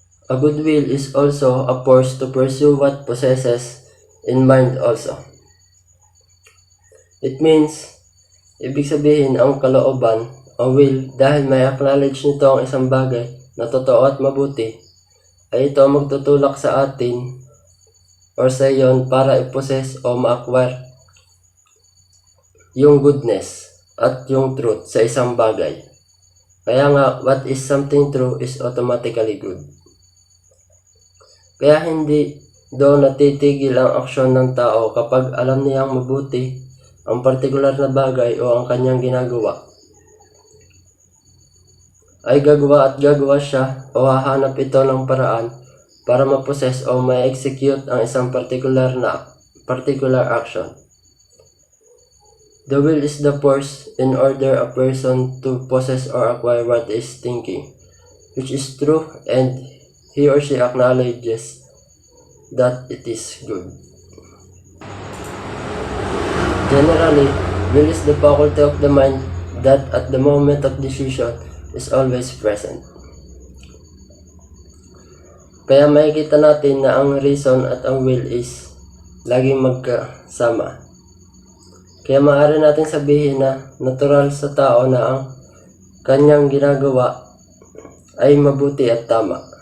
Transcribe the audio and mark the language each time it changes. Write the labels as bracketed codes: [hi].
[en] A good will is also a force to pursue what possesses in mind also. It means, [tl] ibig sabihin ang kalooban, ang will, dahil may acknowledge nito ang isang bagay na totoo at mabuti, ay ito magtutulak sa atin or sa iyon para i-possess o ma-acquire yung goodness at yung truth sa isang bagay. Kaya nga, [en] what is something true is automatically good. [tl] Kaya hindi doon natitigil ang aksyon ng tao kapag alam niyang mabuti ang partikular na bagay o ang kanyang ginagawa. Ay gagawa siya o hahanap ito ng paraan para ma-possess o ma-execute ang isang particular action. [en] The will is the force in order a person to possess or acquire what is thinking, which is true, and he or she acknowledges that it is good. Generally, will is the faculty of the mind that at the moment of decision is always present. [tl] Kaya makikita natin na ang reason at ang will is laging magkasama. Kaya maaari natin sabihin na natural sa tao na ang kanyang ginagawa ay mabuti at tama.